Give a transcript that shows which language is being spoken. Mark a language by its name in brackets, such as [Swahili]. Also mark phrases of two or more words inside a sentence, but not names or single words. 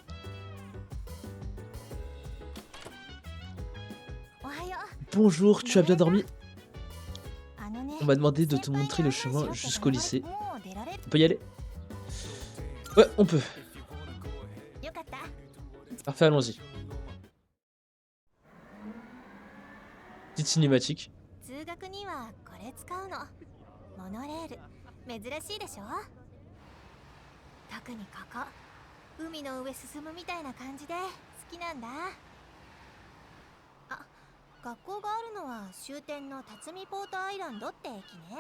[French] Bonjour, tu as bien dormi? On m'a demandé de te montrer le chemin jusqu'au lycée. On peut y aller? Ouais, on peut. Parfait, allons-y. Petite cinématique. [Japanese] 通学にはこれ使うの。モノレール、珍しいでしょ。特にここ、海の上進むみたいな感じで好きなんだ。あ、学校があるのは終点の辰巳ポートアイランドって駅ね。